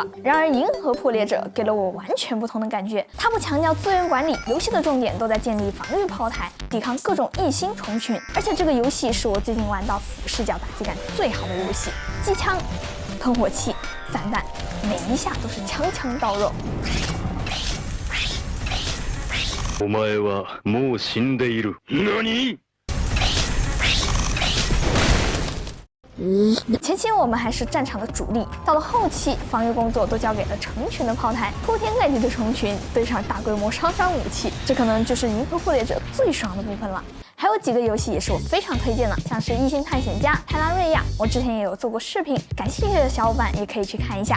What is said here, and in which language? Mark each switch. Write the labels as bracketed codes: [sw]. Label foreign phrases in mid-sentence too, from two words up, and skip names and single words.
[zh] 然而银河破裂者给了我完全不同的感觉，它不强调资源管理，游戏的重点都在建立防御炮台，抵抗各种异星虫群。而且这个游戏是我最近玩到俯视角打击感最好的游戏，机枪、喷火器、散弹，每一下都是枪枪到肉。 [ja] お前はもう死んでいる。何？ [zh] 前期我们还是战场的主力，到了后期，防御工作都交给了成群的炮台，铺天盖地的虫群对上大规模杀伤武器，这可能就是银河破裂者最爽的部分了。还有几个游戏也是我非常推荐的，像是异星探险家、泰拉瑞亚，我之前也有做过视频，感兴趣的小伙伴也可以去看一下。